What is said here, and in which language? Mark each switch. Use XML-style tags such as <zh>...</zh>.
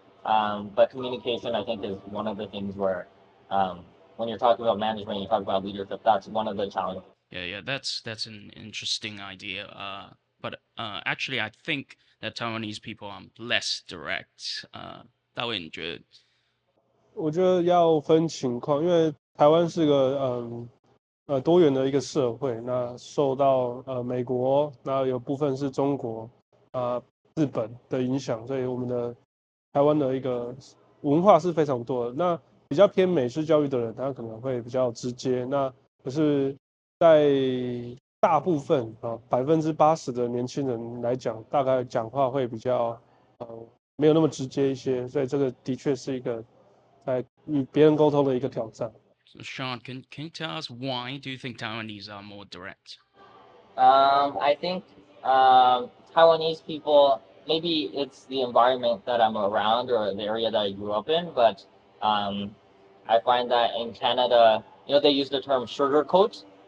<en>But communication, I think, is one of the things where when you're talking about management, you talk about leadership, that's one of the challenges. yeah, that's an interesting idea. But actually, I think that Taiwanese people are less direct.</en> <zh>大卫，你觉得我觉得要分情况，因为台湾是个多元的一个社会，那受到美国，那有部分是中国日本的影响，所以我们的台湾的一个文化是非常多的。那比较偏美式教育的人，他可能会比较直接。那可是，在大部分80%的年轻人来讲，大概讲话会比较没有那么直接一些，所以这个的确是一个在与别人沟通的一个挑战。</zh> <en>So Sean, can you tell us why do you think Taiwanese are more direct? I think Taiwanese people, maybe it's the environment that I'm around or the area that I grew up in, but I find that in Canada, they use the term sugarcoat.</en>